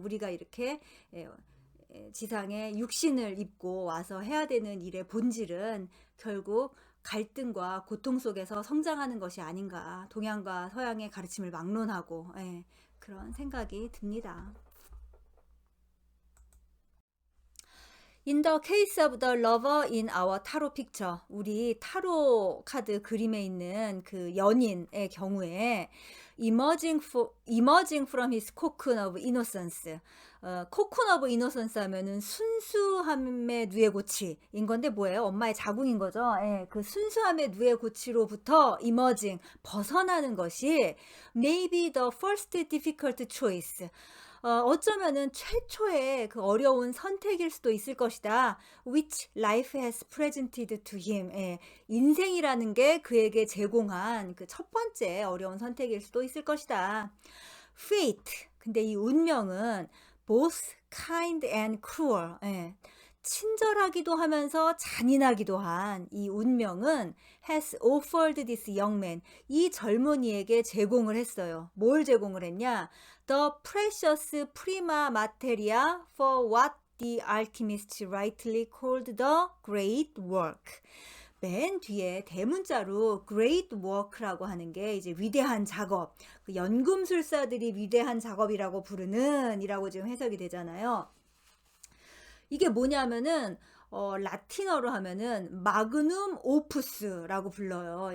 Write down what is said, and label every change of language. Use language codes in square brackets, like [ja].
[ko] 우리가 이렇게 지상에 육신을 입고 와서 해야 되는 일의 본질은 결국 갈등과 고통 속에서 성장하는 것이 아닌가. 동양과 서양의 가르침을 막론하고 그런 생각이 듭니다. [en] In the case of the lover in our tarot picture, [ko] 우리 타로 카드 그림에 있는 그 연인의 경우에 [en] emerging from his cocoon of innocence, cocoon of innocence [ko] 하면은 순수함의 누에고치인 건데 뭐예요? [en] 엄마의 자궁인 거죠. [ko] 예, 그 순수함의 누에고치로부터 emerging, 벗어나는 것이 [en] maybe the first difficult choice, [ko] 어쩌면은 최초의 그 어려운 선택일 수도 있을 것이다. [en] Which life has presented to him. [ko] 예, 인생이라는 게 그에게 제공한 그 첫 번째 어려운 선택일 수도 있을 것이다. [en] Fate. [ko] 근데 이 운명은 [en] both kind and cruel. [ko] 예, 친절하기도 하면서 잔인하기도 한 이 운명은 [en] has offered this young man. [ko] 이 젊은이에게 제공을 했어요. 뭘 제공을 했냐? [en] The precious prima materia for what the alchemists rightly called the great work. [ko] 맨 뒤에 대문자로 great work라고 하는 게 이제 위대한 작업, 그 연금술사들이 위대한 작업이라고 부르는 이라고 지금 해석이 되잖아요. 이게 뭐냐면은 라틴어로 하면은 마그눔 오프스라고 불러요.